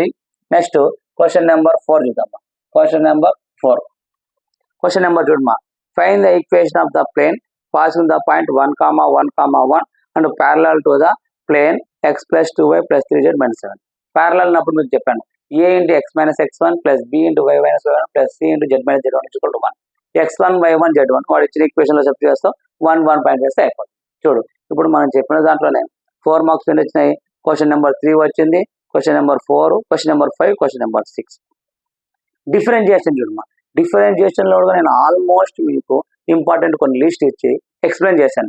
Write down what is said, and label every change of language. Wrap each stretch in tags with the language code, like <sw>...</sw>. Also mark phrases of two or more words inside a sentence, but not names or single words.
<te>నెక్స్ట్</te> <en>question number 4</en> <te>చూద్దామా.</te> <en>question number 4, question number</en> <te>చూడమా.</te> <en>find the equation of the plane passing the point 1, 1, 1 and parallel to the plane x + 2y + 3z - 7.</en> <te>ప్యారలల్ అన్నప్పుడు మీకు చెప్పాను, a × x - x1 + b × y - y1 + c × z - z1 = 1. x1 y1 z1 వాడు ఇచ్చిన ఈక్వేషన్లో సెట్ చేస్తాం, 1 1 పాయింట్ వేస్తే అయిపోతుంది. చూడు ఇప్పుడు మనం చెప్పిన దాంట్లోనే</te> <en>4 marks</en> <te>ఎన్ని వచ్చినాయి,</te> <en>question number 3</en> <te>వచ్చింది,</te> <en>question number 4, question number 5, question number 6.</en> <te>డిఫరెన్షియేషన్ చూడమ్మా. డిఫరెన్షియేషన్లో కూడా నేను ఆల్మోస్ట్ మీకు ఇంపార్టెంట్ కొన్ని లిస్ట్ ఇచ్చి ఎక్స్ప్లెయిన్ చేశాను.</te>